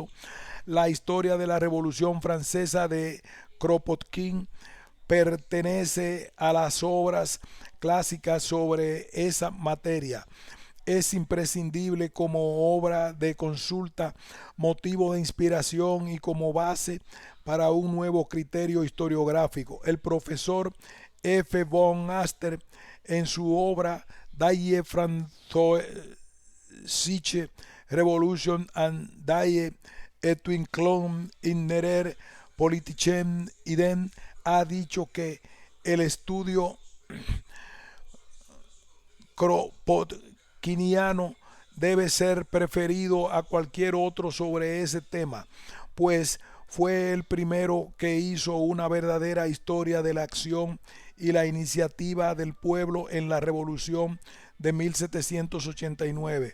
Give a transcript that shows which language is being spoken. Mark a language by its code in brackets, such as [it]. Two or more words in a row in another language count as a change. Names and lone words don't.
[es] La historia de la Revolución Francesa de Kropotkin pertenece a las obras clásicas sobre esa materia. Es imprescindible como obra de consulta, motivo de inspiración y como base para un nuevo criterio historiográfico. El profesor F. von Aster, en su obra Die Französische Revolution and die Entwicklung in der politischen Ideen, ha dicho que el estudio kropotkiniano debe ser preferido a cualquier otro sobre ese tema, pues fue el primero que hizo una verdadera historia de la acción y la iniciativa del pueblo en la Revolución de 1789.